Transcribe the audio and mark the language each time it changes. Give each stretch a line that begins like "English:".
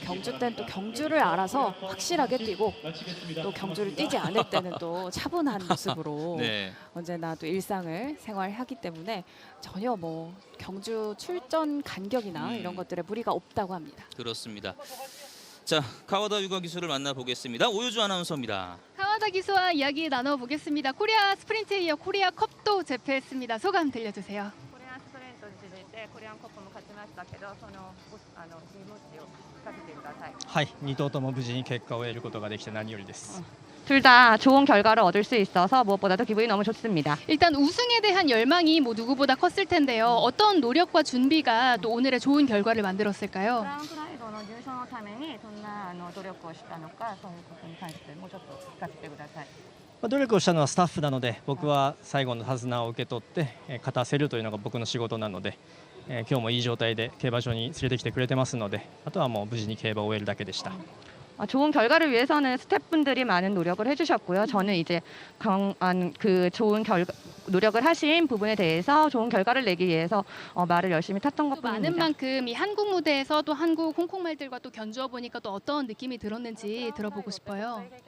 Korean: 경주 때는 또 경주를 알아서 확실하게 뛰고 또 경주를 뛰지 않을 때는 또 차분한 모습으로 언제나 또 일상을 생활하기 때문에 전혀 뭐 경주 출전 간격이나 이런 것들에 무리가 없다고 합니다. 그렇습니다. 자, 카와다 유가 기수를 만나보겠습니다. 오유주 아나운서입니다. 카와다 기수와 이야기 나눠보겠습니다. 코리아 스프린트에 이어 코리아 컵도 제패했습니다. 소감 들려주세요.
Japanese: 코리아 스프린트 続いてコリアンカップも勝ちましたけど、その気持ちを聞かせてください。はい、2頭とも無事に結果を得ることができて何よりです。
Korean: 둘 다 좋은 결과를 얻을 수 있어서 무엇보다도 기분이 너무 좋습니다. 일단 우승에 대한 열망이 뭐 누구보다 컸을 텐데요. 어떤 노력과 준비가 또 오늘의 좋은 결과를 만들었을까요?
Japanese: 優勝のためにどんな努力をしたのか、そういうことに関してもうちょっと聞かせてください。努力をしたのはスタッフなので、僕は最後の手綱を受け取って勝たせるというのが僕の仕事なので、今日もいい状態で競馬場に連れてきてくれてますので、あとはもう無事に競馬を終えるだけでした。
Korean: 좋은 결과를 위해서는 스태프분들이 많은 노력을 해주셨고요. 저는 이제 그 좋은 노력을 하신 부분에 대해서 좋은 결과를 내기 위해서 말을 열심히 탔던 것뿐입니다. 많은 만큼 이 한국 무대에서 또 한국 홍콩 말들과 또 견주어 보니까 또 어떤 느낌이 들었는지 들어보고 싶어요.